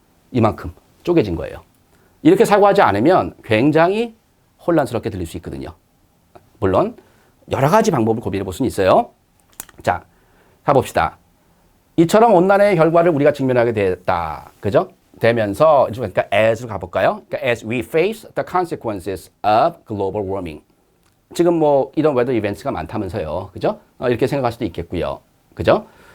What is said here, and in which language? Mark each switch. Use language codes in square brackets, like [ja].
[ko] 이만큼 쪼개진 거예요. 이렇게 사고하지 않으면 굉장히 혼란스럽게 들릴 수 있거든요. 물론 여러 가지 방법을 고민해 볼 수는 있어요. 자, 가봅시다. 이처럼 온난화의 결과를 우리가 직면하게 됐다. 그죠? 되면서, 그러니까 as로 가볼까요? [en] 그러니까 as we face the consequences of global warming. [ko] 지금 뭐 이런 웨더 이벤트가 많다면서요. 그죠? 이렇게 생각할 수도 있겠고요. 그죠?